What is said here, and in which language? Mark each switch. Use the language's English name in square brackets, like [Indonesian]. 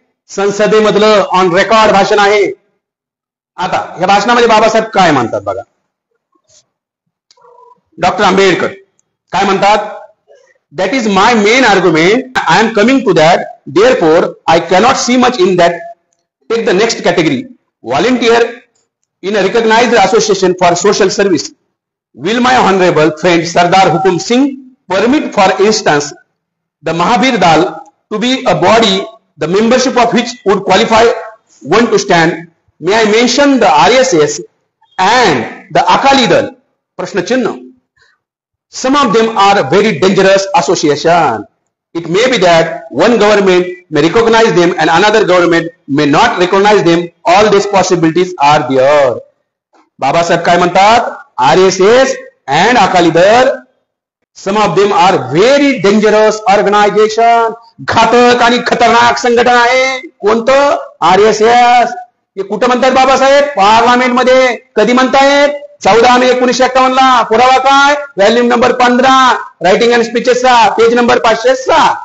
[Marathi] संसदेमधलं on record भाषण आहे. आता या भाषणामध्ये बाबासाहेब काय म्हणतात बघा. डॉक्टर आंबेडकर काय म्हणतात? [English] That is my main argument. I am coming to that. Therefore I cannot see much in that. Take the next category. Volunteer in a recognized association for social service. Will my honorable friend Sardar Hukum Singh permit, for instance, the Mahabir Dal to be a body, the membership of which would qualify one to stand? May I mention the RSS and the Akali Dal? Prashna Chinna. Some of them are very dangerous association. It may be that one government may recognize them and another government may not recognize them. All these possibilities are there. [Marathi] Babasaheb काय म्हणतात? [English] RSS and Akali Dal, some of them are very dangerous organization. [Marathi] घातक आणि खतरनाक संघटना आहे. कोणतं? RSS. हे कुठं म्हणतात बाबासाहेब? पार्लमेंट मध्ये. कधी म्हणतायत? 14 मे 1951 ला. पुरावा काय? Volume number 15, writing and स्पीचेसचा, page number 506.